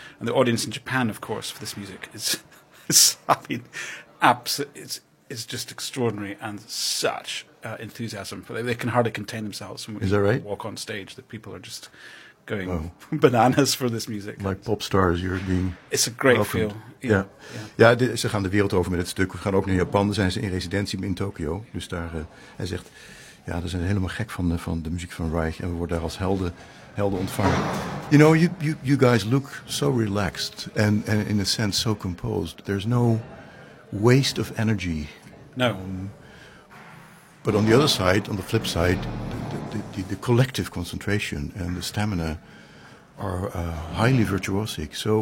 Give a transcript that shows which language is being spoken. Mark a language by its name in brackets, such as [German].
[English] And the audience in Japan, of course, for this music is just extraordinary and such enthusiasm. They can hardly contain themselves when we walk on stage, that people are just going bananas for this music. Like pop stars, you're being It's a great welcomed. Feel. [Dutch] Ja, ze gaan de wereld over met het stuk. We gaan ook naar Japan, daar zijn ze in residentie in Tokio. Dus daar, hij zegt, ja, daar zijn ze helemaal gek van de muziek van Reich. En we worden daar als helden ontvangen. [English] You know, you guys look so relaxed and in a sense so composed. There's no waste of energy. No. But on the other side, on the flip side, the collective concentration and the stamina are highly virtuosic.